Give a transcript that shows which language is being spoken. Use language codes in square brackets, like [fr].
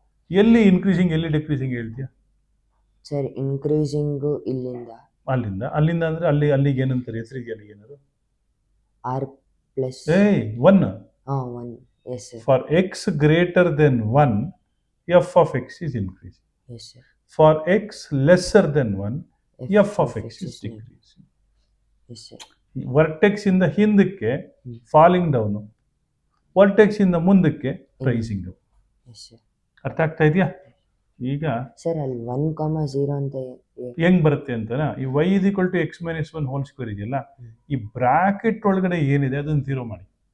[kn] ಎಲ್ಲಿ ಇನ್ಕ್ರೀಸಿಂಗ್ ಎಲ್ಲಿ ಡಿಕ್ರೀಸಿಂಗ್ ಹೇಳ್ತೀಯಾ? [en] Sir, increasing ಇಲ್ಲಿಂದ [kn] ಅಲ್ಲಿಂದ ಅಂದರೆ ಅಲ್ಲಿಗೆ ಏನಂತಾರೆ? ಹೆಸರಿಗೆ ಅಲ್ಲಿಗೆ ಏನಾದ್ರು? [en] r plus 1. 1. Yes, sir. For x greater than 1, f of x is increasing. Yes, sir. For x lesser than 1, f of x is decreasing. Yes, sir. [kn] Vertex ಇಂದ ಹಿಂದಕ್ಕೆ ಫಾಲಿಂಗ್ ಡೌನು, ವರ್ಟೆಕ್ಸ್ ಇಂದ ಮುಂದಕ್ಕೆ ರೈಸಿಂಗ್. [en] Yes, sir. [kn] ಅರ್ಥ ಆಗ್ತಾ ಇದೆಯಾ? ಈಗ sir ಅಲ್ಲಿ 1,0 ಅಂತ ಹೆಂಗ್ ಬರುತ್ತೆ ಅಂತನಾ, ಈ [en] y is equal to x minus 1 [kn] whole square ಇದೆಯಲ್ಲ, ಈ ಬ್ರಾಕೆಟ್ ಒಳಗಡೆ ಏನಿದೆ ಅದನ್ನು 0 ಮಾಡಿ.